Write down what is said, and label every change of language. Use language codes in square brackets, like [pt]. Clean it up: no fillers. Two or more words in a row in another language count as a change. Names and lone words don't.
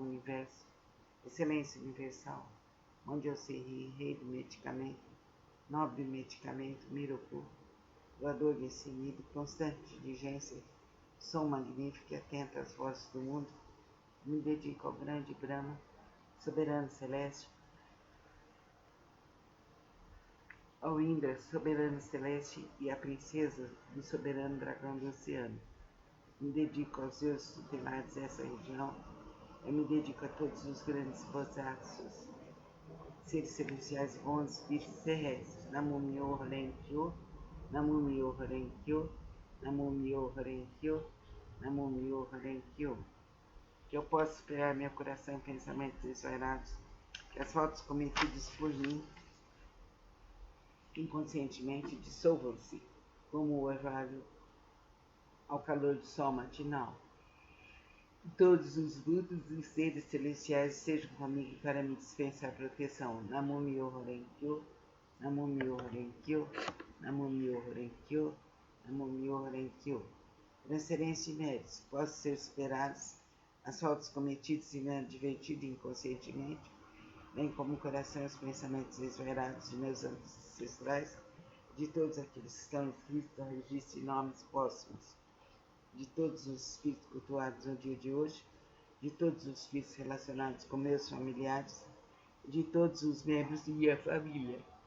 [pt] o universo, excelência universal, onde eu serei rei do medicamento, nobre medicamento, mirocu, doador destemido, constante diligência, som magnífico e atento às vozes do mundo, me dedico ao grande Brahma, soberano celeste, ao Indra, soberano celeste, e à princesa do soberano dragão do oceano. Me dedico aos deuses tutelares dessa região. Eu me dedico a todos os grandes bodhisattvas, seres celestiais e bons espíritos terrestres. [ja] 南無妙法蓮華経、南無妙法蓮華経、南無妙法蓮華経、南無妙法蓮華経. [pt] Que eu possa esperar meu coração em pensamentos desvairados, que as faltas cometidas por mim inconscientemente dissolvam-se como o orvalho ao calor do sol matinal. Todos os Budas e seres celestiais sejam comigo para me dispensar proteção. [ja] 南無妙法蓮華経、南無妙法蓮華経、南無妙法蓮華経、南無妙法蓮華経. [pt] Transferência de méritos possam ser superadas as faltas cometidas inadvertidas inconscientemente, bem como o coração e os pensamentos desvairados de meus ancestrais, de todos aqueles que estão inscritos no registro de nomes póstumos, de todos os espíritos cultuados no dia de hoje, de todos os espíritos relacionados com meus familiares, de todos os membros de minha família.